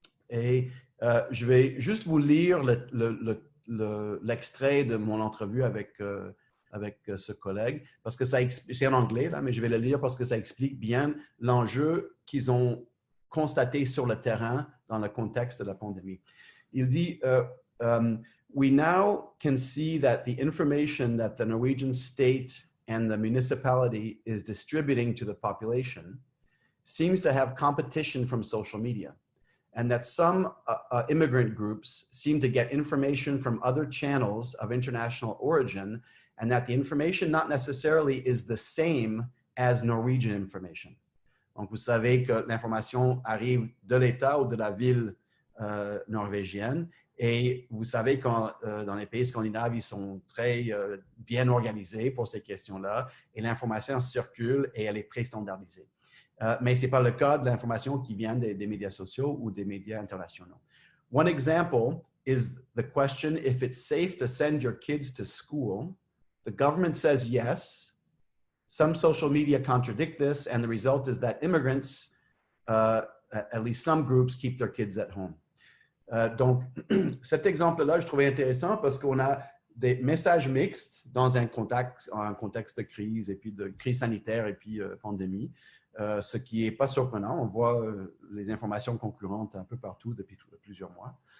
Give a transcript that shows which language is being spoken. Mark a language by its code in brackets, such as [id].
[fr] Et je vais juste vous lire l'extrait de mon entrevue avec ce collègue, parce que c'est en anglais, là, mais je vais le lire parce que ça explique bien l'enjeu qu'ils ont constaté sur le terrain dans le contexte de la pandémie. Il dit [en] we now can see that the information that the Norwegian state and the municipality is distributing to the population seems to have competition from social media, and that some immigrant groups seem to get information from other channels of international origin, and that the information not necessarily is the same as Norwegian information. [fr] Donc, vous savez que l'information arrive de l'État ou de la ville norvégienne, et vous savez que dans les pays scandinaves, ils sont très bien organisés pour ces questions-là, et l'information circule et elle est très standardisée. Mais ce n'est pas le cas de l'information qui vient des médias sociaux ou des médias internationaux. [en] One example is the question if it's safe to send your kids to school. The government says yes. Some social media contradict this, and the result is that immigrants, at least some groups, keep their kids at home. [fr] Donc, cet exemple-là, je trouvais intéressant parce qu'on a des messages mixtes dans un contexte de crise, et puis de crise sanitaire et puis pandémie. Ce qui n'est pas surprenant. On voit les informations concurrentes un peu partout depuis plusieurs mois.